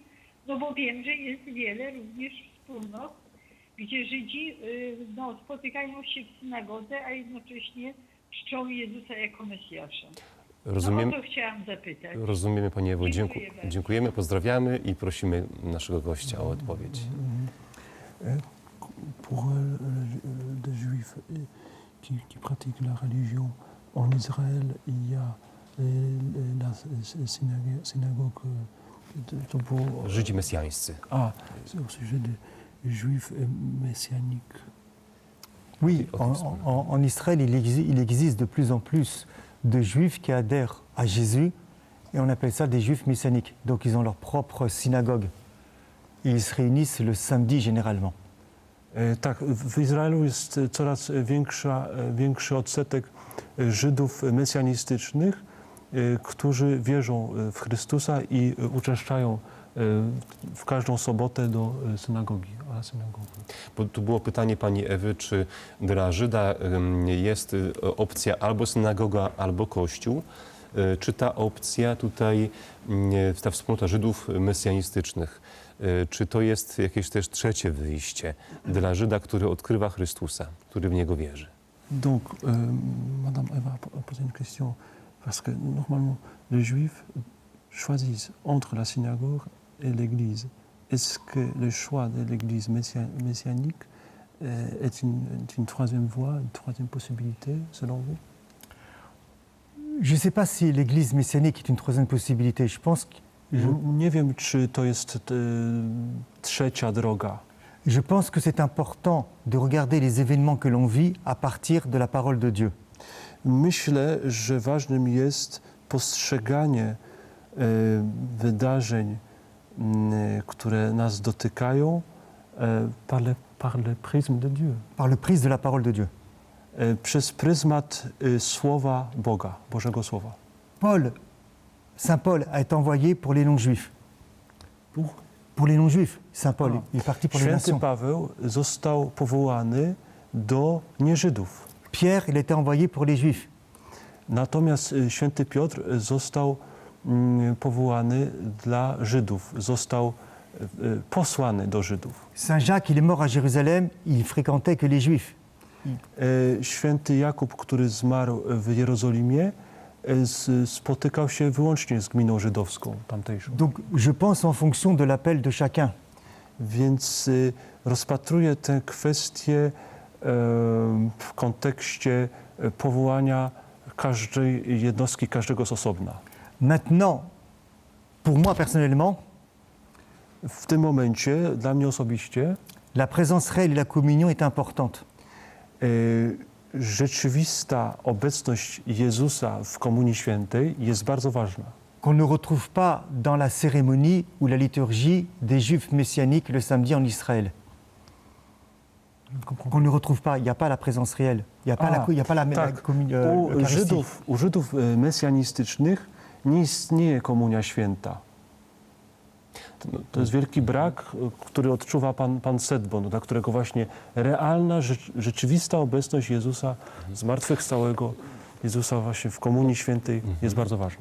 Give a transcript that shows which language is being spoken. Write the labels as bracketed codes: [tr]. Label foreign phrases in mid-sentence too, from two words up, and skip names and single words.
[pl] No bo wiem, że jest wiele również wspólnot, gdzie Żydzi spotykają się w synagodze, a jednocześnie czczą Jezusa jako Mesjasza. Rozumiem, No o to chciałam zapytać. rozumiemy Pani Ewo, Dziękuję bardzo. dziękujemy, pozdrawiamy i prosimy naszego gościa o odpowiedź. [fr] Pour des juifs qui pratiquent la religion en Israël, il y a la synagogue pour... [pl] Żydzi mesjańscy. [fr] C'est au sujet des juifs messianiques. Oui, en Israël, il existe de plus en plus de juifs qui adhèrent à Jésus et on appelle ça des juifs messianiques. Donc ils ont leur propre synagogue et ils se réunissent le samedi généralement. [pl] Tak, w Izraelu jest coraz większy odsetek Żydów mesjanistycznych, którzy wierzą w Chrystusa i uczęszczają w każdą sobotę do synagogi. Bo tu było pytanie Pani Ewy, czy dla Żyda jest opcja albo synagoga, albo kościół. Czy ta opcja tutaj, ta wspólnota Żydów mesjanistycznych, czy to jest jakieś też trzecie wyjście dla Żyda, który odkrywa Chrystusa, który w Niego wierzy? [fr] Donc, Madame Eva a posé une question, parce que normalement, les Juifs choisissent entre la synagogue et l'Église. Est-ce que le choix de l'Église messianique est une troisième voie, une troisième possibilité, selon vous? Je ne sais pas si l'Église messianique est une troisième possibilité. Je pense que [pl] Nie wiem, czy to jest trzecia droga. [fr] Je pense que c'est important de regarder les événements que l'on vit à partir de la parole de Dieu. [pl] Myślę, że ważnym jest postrzeganie wydarzeń, które nas dotykają [fr] par le prisme de Dieu. Par le prisme de la parole de Dieu. [pl] Przez pryzmat Słowa Boga, Bożego Słowa. [fr] Saint Paul a été envoyé pour les non-juifs. Pour les non-juifs, Saint Paul il est parti pour les [pl] Święty [fr] nations. [pl] Paweł został powołany do nieżydów. [fr] Pierre, il a été envoyé pour les juifs. [pl] Natomiast święty Piotr został powołany dla Żydów, został posłany do Żydów. [fr] Saint Jacques, il est mort à Jérusalem, il fréquentait que les juifs. [pl] Święty Jakub, który zmarł w Jerozolimie, spotykał się wyłącznie z gminą żydowską tamtejszą. [fr] Donc je pense en fonction de l'appel de chacun. [pl] Więc rozpatruję tę kwestię w kontekście powołania każdej jednostki, każdego z osobna. [fr] Maintenant, pour moi personnellement, [pl] W tym momencie, dla mnie osobiście, [fr] la présence réelle et la communion est importante. [pl] Rzeczywista obecność Jezusa w Komunii Świętej jest bardzo ważna. [fr] Qu'on ne retrouve pas dans la cérémonie ou la liturgie des juifs messianiques le samedi en Israël. Qu'on ne retrouve pas, il n'y a pas la présence réelle, il n'y a pas la [pl] tak. [fr] l'Eucharistie. [pl] U Żydów mesjanistycznych nie istnieje Komunia Święta. To jest wielki brak, który odczuwa pan Sedbon, dla którego właśnie realna, rzeczywista obecność Jezusa, zmartwychwstałego Jezusa właśnie w Komunii Świętej jest bardzo ważna.